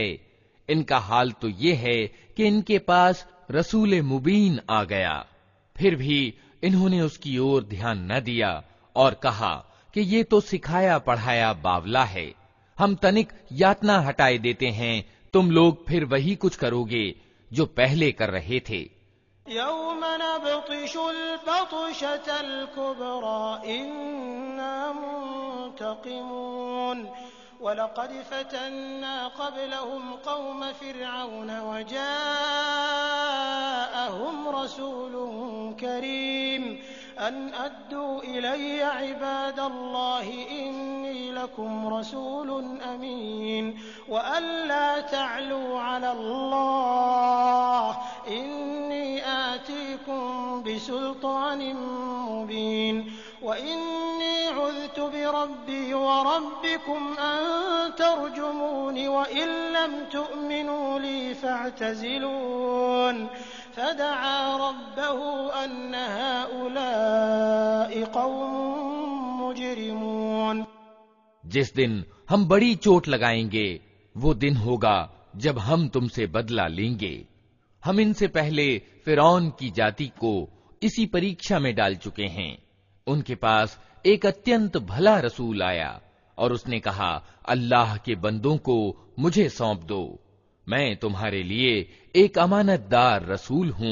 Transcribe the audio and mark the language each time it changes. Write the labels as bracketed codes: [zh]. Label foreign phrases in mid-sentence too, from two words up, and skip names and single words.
[hi] इनका हाल तो ये है कि इनके पास [ar] رسول مبين [hi] आ गया, फिर भी इन्होंने उसकी ओर ध्यान न दिया और कहा कि ये तो सिखाया पढ़ाया बावला है। हम तनिक यातना हटाए देते हैं, तुम लोग फिर वही कुछ करोगे जो पहले कर रहे थे। [ar] يوم نبطش البطشة الكبرى إنا منتقمون ولقد فتنا قبلهم قوم فرعون وجاءهم رسول كريم أن أدوا إلي عباد الله إني لكم رسول أمين وألا تعلوا على الله إني آتيكم بسلطان مبين وإني عذت بربي وربكم أن ترجمون وإن لم تؤمنوا لي فاعتزلون فدعا ربه أن هؤلاء قوم مجرمون. [hi] जिस दिन हम बड़ी चोट लगाएंगे वो दिन होगा जब हम तुमसे बदला लेंगे। हम इनसे पहले फिरौन की जाति को इसी परीक्षा में डाल चुके हैं। उनके पास एक अत्यंत भला रसूल आया और उसने कहा, अल्लाह के बंदों को मुझे सौंप दो, मैं तुम्हारे लिए एक अमानतदार रसूल हूं।